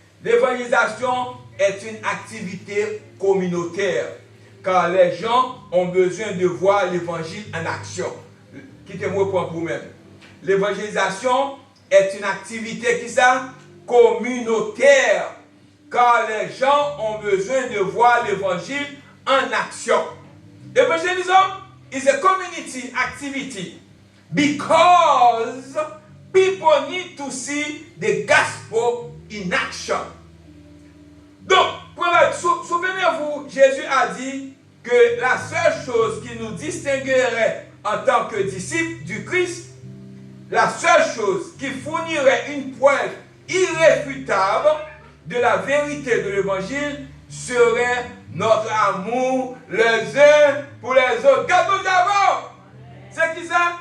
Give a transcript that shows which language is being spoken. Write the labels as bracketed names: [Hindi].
[French] L'évangélisation est une activité communautaire, car les gens ont besoin de voir l'évangile en action. Quittez-moi pour vous-même. L'évangélisation est une activité qui ça? Communautaire, car les gens ont besoin de voir l'évangile en action. [English] Evangelism is a community activity because people need to see the gospel in action. [French] Donc, souvenez-vous, Jésus a dit que la seule chose qui nous distinguerait en tant que disciples du Christ, la seule chose qui fournirait une preuve irréfutable de la vérité de l'évangile serait notre amour les uns pour les autres. Qu'est-ce d'abord? C'est qui ça?